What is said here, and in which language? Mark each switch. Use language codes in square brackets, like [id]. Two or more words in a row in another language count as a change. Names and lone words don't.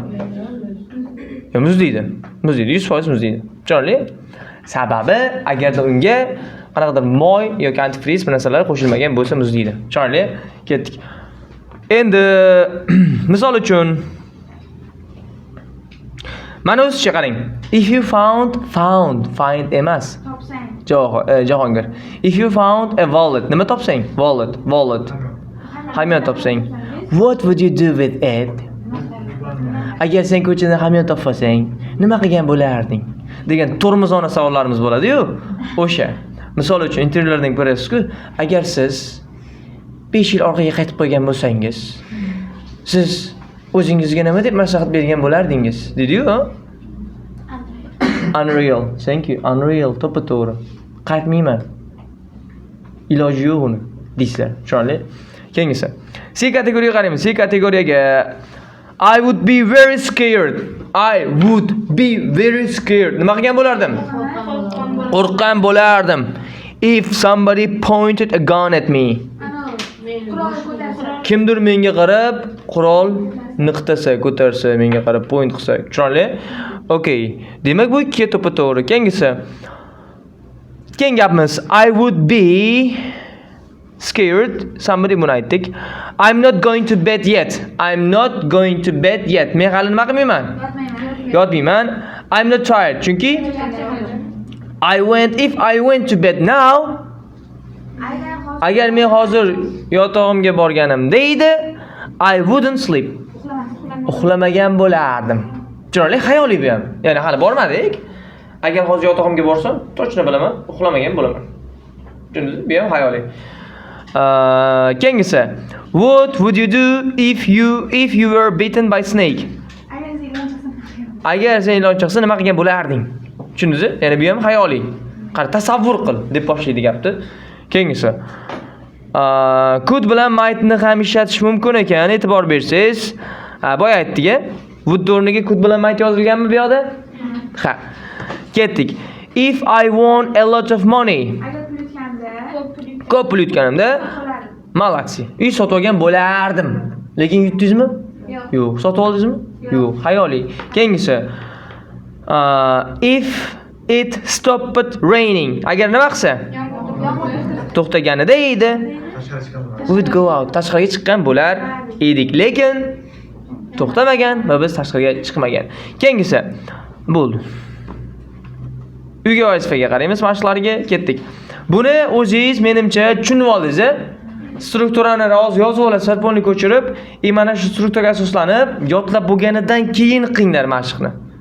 [uz] Yo muzlaydi. 100% muzlaydi. Chiroyli. Sababi agarda unga qanaqadir moy yoki antifriz narsalar qo'shilmagan bo'lsa muzlaydi. Chiroyli. Ketdik. Endi misol uchun mana o'zicha qarang. [en] If you find emas. Jahongir. If you found a wallet, [uz] nima topsang? Wallet. Hamyon topsang. [en] What would you do with it? [uz] Agar sen ko'chada hamyon topsang, nima qilgan bo'larding? Degan tormozona savollarimiz bo'ladi-yu. O'sha. Misol uchun intervyulardan ko'rasiz-ku, agar siz 5 yil orqaga qaytib qo'ygan bo'lsangiz, siz o'zingizga nima deb maslahat bergan bo'lardingiz? Dedi-yu. [en] Unreal. Thank you. Unreal. [uz] To'g'ri. Qaytmayman. Iloji yo'q uni. Deysizlar. Chiroyli. Keyingisi. C kategoriyaga qaraymiz. C kategoriyaga [en] I would be very scared. [uz] Nima qilgan bo'lardim? Qo'rqqan bo'lardim. [en] If somebody pointed a gun at me. [uz] Kimdir menga qarab qurol niqtasa, ko'tarsa, menga qarab point qilsa. Chiroyli. Okay. Demak bu ikki to'g'ri. Keyingisi. Keyingi gapimiz [en] I would be scared. [uz] Somebody buni aytdik. [en] I'm not going to bed yet. [uz] Men hali nima qilmayman? Yotmayman. [en] I'm not tired. Chunki if I went to bed now, [uz] agar men hozir yotog'imga borganimda edi, [en] I wouldn't sleep. [uz] Uxlamagan bo'lardim. Chiroyli xayoliy bu ham. Ya'ni hali bormadik. Agar hozir yotog'imga borsam, to'g'ri bilaman, uxlamagan bo'laman. Tushundingizmi? Bu ham xayoliy. Keyingisi. [en] What would you do if you were bitten by snake? [uz] Agar sen ilon chiqsa nima qilgan bo'larding? Tushundingizmi? Ya'ni bu ham xayoliy. Qara tasavvur qil deb boshlaydi gapni. Keyingisi. Could bilan might'ni ham ishlatish mumkin ekan, e'tibor bersangiz. Boya aytdik-a. Would o'rniga could bilan might yozilganmi bu yoqda? Ha. Ketdik. [en] If I won a lot of money. [uz] Ko'p pul yutganimda, malaksi. Uy sotib olgan bo'lardim. Lekin yutdingizmi? Yo'q. Sotib oldingizmi? Yo'q. Xayoliy. Keyingisi. [en] If it stopped raining. [uz] Agar nima qilsa? To'xtaganida edi. [en] Would go out. [uz] Tashqariga chiqqan bo'lar edik, lekin to'xtamagan va biz tashqariga chiqmagan. Keyingisi. Bo'ldi. Uyga vazifaga qaraymiz, mashqlarga ketdik. Buni o'zingiz menimcha tushunib oldingiz. Strukturani yozib olasiz, polni ko'chirib, mana shu strukturaga asoslanib, yodlab bo'lganidan keyin qilinglar mashqni.